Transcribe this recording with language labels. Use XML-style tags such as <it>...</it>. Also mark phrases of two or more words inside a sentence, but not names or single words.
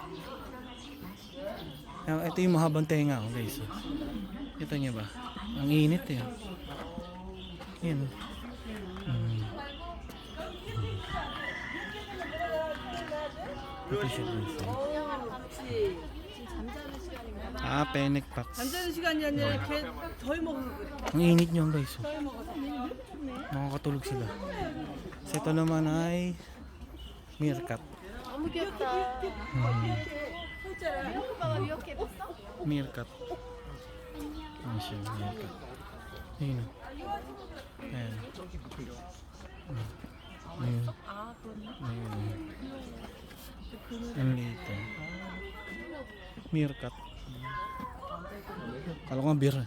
<tl>Ito yung mahabang tenga guys. Ito niya ba? Ang init eh. Yan. Ito siya guys. Penic Packs.</tl> <ko>잠자는 시간이 아니라 걔 덜 먹는 거래.</ko> <tl>Ang init niyo guys. Nakakatulog sila. So ito naman ay meerkat.</tl> <ko>너무 귀엽다. 오빠가 이렇게 봤어?</ko> <tl>Meerkat. Ano siya? Meerkat. Ayun o. Ayan. Ayun. Ayun. Ang liit eh. Meerkat. Kala ko nga beer.</tl>